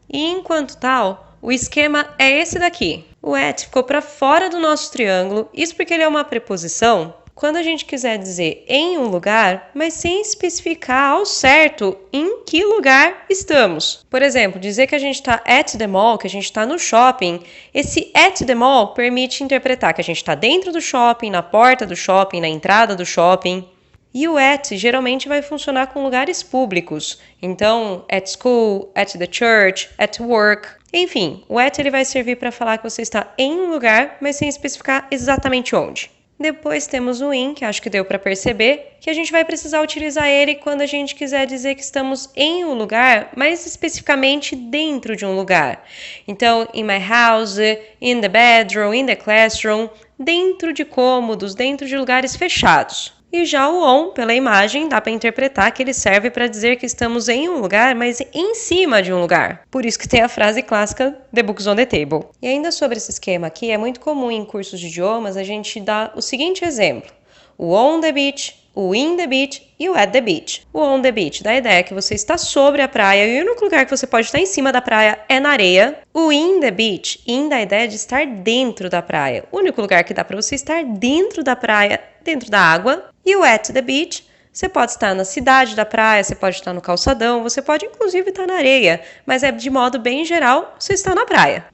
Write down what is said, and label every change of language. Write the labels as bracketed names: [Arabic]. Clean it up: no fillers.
[Portuguese] E enquanto tal, o esquema é esse daqui. O at ficou para fora do nosso triângulo, isso porque ele é uma preposição quando a gente quiser dizer em um lugar, mas sem especificar ao certo em que lugar estamos. Por exemplo, dizer que a gente está [English] at the mall, [Portuguese] que a gente está no shopping, esse at the mall permite interpretar que a gente está dentro do shopping, na porta do shopping, na entrada do shopping. E o at geralmente vai funcionar com lugares públicos. Então, [English] at school, at the church, at work. [Portuguese] Enfim, o at ele vai servir para falar que você está em um lugar, mas sem especificar exatamente onde. Depois temos o in, que acho que deu para perceber, que a gente vai precisar utilizar ele quando a gente quiser dizer que estamos em um lugar, mais especificamente dentro de um lugar. Então, [English] in my house, in the bedroom, in the classroom, [Portuguese] dentro de cômodos, dentro de lugares fechados. E já o on, pela imagem, dá para interpretar que ele serve para dizer que estamos em um lugar, mas em cima de um lugar. Por isso que tem a frase clássica [English] The book's on the table. [Portuguese] E ainda sobre esse esquema aqui, é muito comum em cursos de idiomas a gente dar o seguinte exemplo. O [English] on the beach, [Portuguese] o [English] in the beach [Portuguese] e o [English] at the beach. [Portuguese] O [English] on the beach [Portuguese] dá a ideia que você está sobre a praia e o único lugar que você pode estar em cima da praia é na areia. O [English] in the beach, [Portuguese] in dá a ideia de estar dentro da praia. O único lugar que dá para você estar dentro da praia, dentro da água. E o [English] at the beach, [Portuguese] você pode estar na cidade da praia, você pode estar no calçadão, você pode inclusive estar na areia, mas é de modo bem geral, você está na praia.